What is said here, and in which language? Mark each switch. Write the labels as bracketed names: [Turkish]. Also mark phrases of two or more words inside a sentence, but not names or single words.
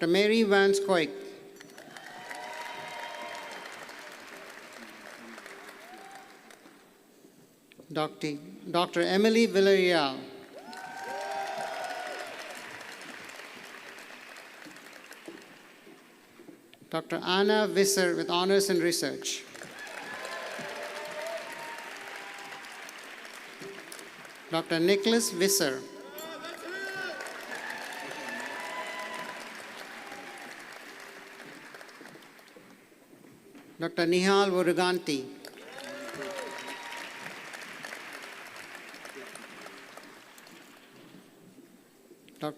[English] Mary Van Scoik. Dr. Emily Villarreal. Dr. Anna Visser with honors in research. Dr. Nicholas Visser. Dr. Nihal Voruganti. Dr.